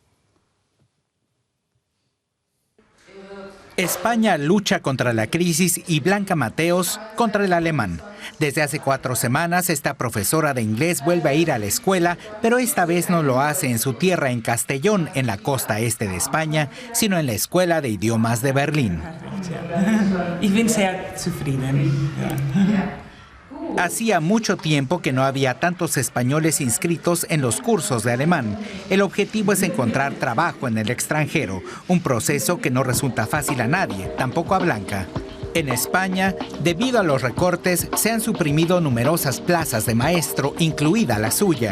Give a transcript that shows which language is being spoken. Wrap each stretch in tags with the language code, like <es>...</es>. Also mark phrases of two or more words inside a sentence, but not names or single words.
<es>España lucha contra la crisis y Blanca Mateos contra el alemán. Desde hace 4 semanas, esta profesora de inglés vuelve a ir a la escuela, pero esta vez no lo hace en su tierra, en Castellón, en la costa este de España, sino en la Escuela de Idiomas de Berlín.</es> <de>Ich bin sehr zufrieden.</de> <es>Hacía mucho tiempo que no había tantos españoles inscritos en los cursos de alemán. El objetivo es encontrar trabajo en el extranjero, un proceso que no resulta fácil a nadie, tampoco a Blanca. En España, debido a los recortes, se han suprimido numerosas plazas de maestro, incluida la suya.</es>